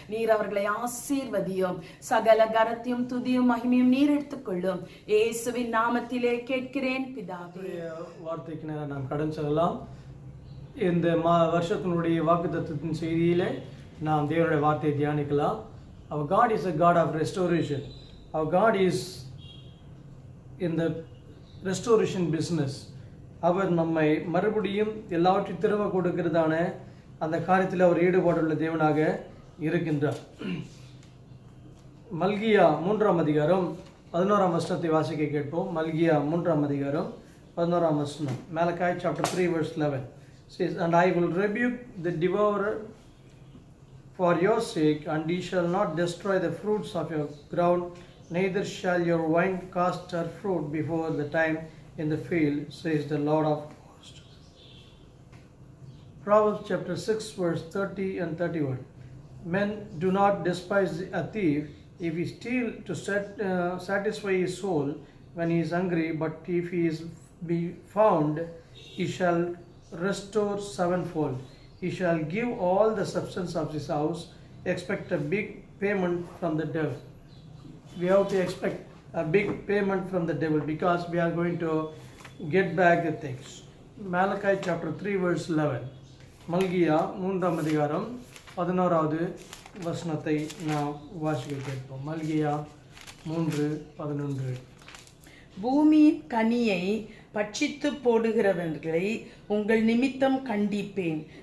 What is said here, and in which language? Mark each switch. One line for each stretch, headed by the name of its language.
Tamil: நீர் அவர்களை ஆசீர்வதியும். சகல கரத்தையும் துதியும் மகிமையும் நீர் எடுத்துக்கொள்ளும். இயேசுவின் நாமத்திலே கேட்கிறேன் பிதாவே. வார்த்தைக்கு நேரம் நாம் கடன் செல்லலாம். இந்த வருஷத்தினுடைய வாக்குத்தத்தத்தின் செய்தியிலே நாம் தேவனுடைய வார்த்தையை தியானிக்கலாம்.
English: Our God is a God of restoration. Our God is in the restoration business.
Tamil: அவர் நம்மை மறுபடியும் எல்லாவற்றையும் திரும்ப கொடுக்கிறதான அந்த காரியத்தில் அவர் ஈடுபாடுள்ள தேவனாக இருக்கின்றார். மல்கியா 3ஆம் அதிகாரம் 11ஆம் வசனத்தை வாசிக்க கேட்போம். மல்கியா 3ஆம் அதிகாரம் 11ஆம் வசனம்.
English: Malachi chapter 3 verse 11 says, "And I will rebuke the devourer for your sake, and he shall not destroy the fruits of your ground, neither shall your wine cast her fruit before the time in the field, says the Lord of hosts." Proverbs chapter 6 verse 30 and 31. Men do not despise a thief if he steal to satisfy his soul when he is hungry, but if he is be found, he shall restore sevenfold. He shall give all the substance of his house. Expect a big payment from the devil. We have to expect a big payment from the devil because we are going to get back the things. Malachi chapter 3 verse 11.
Tamil: மல்கியா 3ஆம் அதிகாரம் 11வது வசனத்தை நாம் வாசிக்க கேட்போம். மல்கியா 3:11. பூமியின் கனியை பட்சித்து போடுகிறவர்களை உங்கள் நிமித்தம் கண்டிப்பேன்.